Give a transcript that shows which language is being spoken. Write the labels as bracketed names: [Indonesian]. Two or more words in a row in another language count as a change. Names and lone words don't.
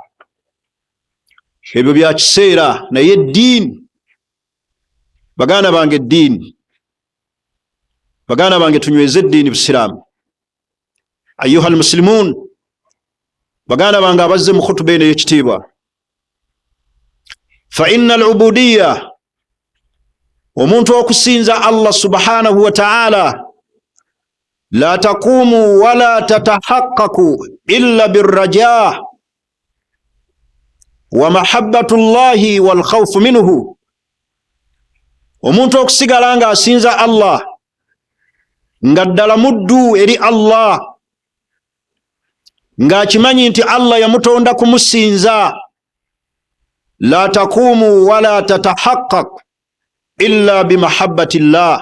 [Ganda] Ebyo bya kiseera, naye eddiini, baganda bange, eddiini, baganda bange, tunyweze eddiini Busiraamu. [Arabic] أيها المسلمون, [Ganda] baganda bange abazze mu khutuba eno ey'ekitiibwa, [Arabic] فإن العبودية, [Ganda] omuntu okusinza [Arabic] الله سبحانه وتعالى، لا تقوم ولا تتحقق إلا بالرجاء ومحبة الله والخوف منه. [Ganda] Omuntu okusigala nga asinza Allah, nga ddala muddu eri Allah, ng'akimanyi nti Allah yamutonda kumusinza. [Arabic] لا تقوم ولا تتحقق إلا بمحبة الله.